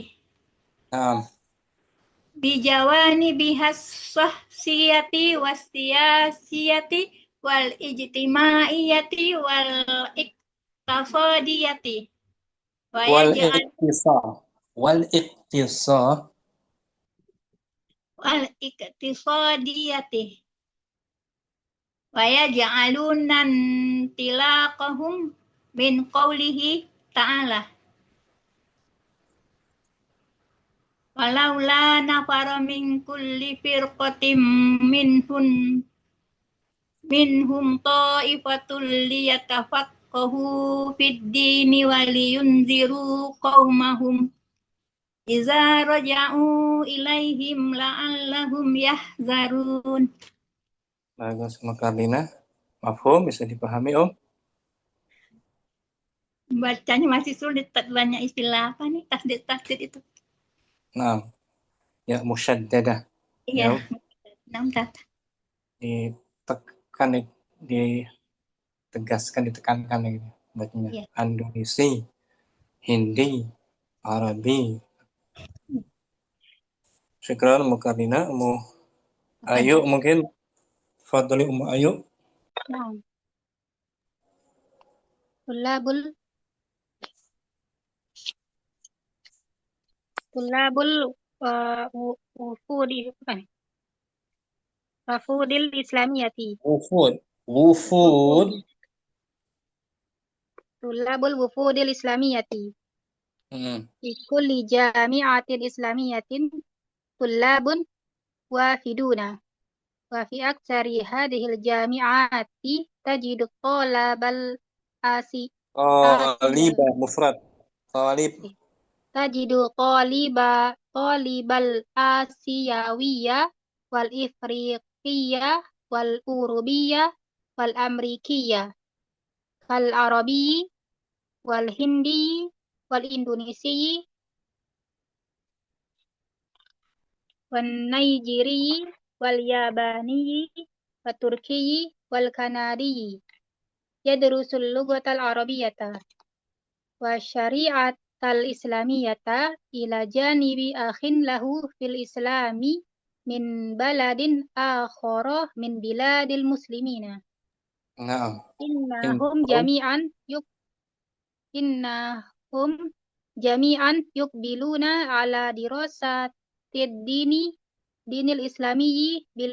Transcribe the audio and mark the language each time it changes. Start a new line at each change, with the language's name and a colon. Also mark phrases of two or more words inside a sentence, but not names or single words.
Indonesian: Nah,
Arabic: بجوانبها الشخصية والسياسية والاجتماعية والاقتصادية ويجعل والاقتصاد والاقتصادية ويجعلون تلاقيهم من قوله تعالى فلولا نفر من كل فرقة منهم طائفة ليتفقهوا في الدين ولينذروا قومهم إذا رجعوا إليهم لعلهم يحذرون.
Indonesian: Bagus, Makarlina. Mafhum, bisa dipahami, Om? Bacanya masih sulit, banyak istilah apa nih, tasdid itu. Nah,
Arabic: ياء مشددة.
Indonesian: Iya, Ya, 6 kata. ditekan, ditegaskan, ditekankan gitu bacanya. Iya. Indonesia, Hindi, Arabi.
Arabic: Syukran Makarlina.
Indonesian: Ayu mungkin. Fadli Ayu. Nah,
Arabic: طلاب الوفود الإسلامية. Wufud. طلاب الوفود الإسلامية. في كل جامعة إسلامية طلاب وافدون. وفي أكثر هذه الجامعات تجد طلاب طالبة مفرد. طالب. تجد الطالب الآسيوي والإفريقي والأوروبي والأمريكي والعربي والهندي والإندونيسي والنيجيري واليباني والتركي والكندي يدرس اللغة العربية والشريعة الإسلامية إلى جانب أخ له في الإسلام من بلد آخر من بلاد المسلمين. Naam. إنهم جميعا يقبلون على دراسة الدين الإسلامي بال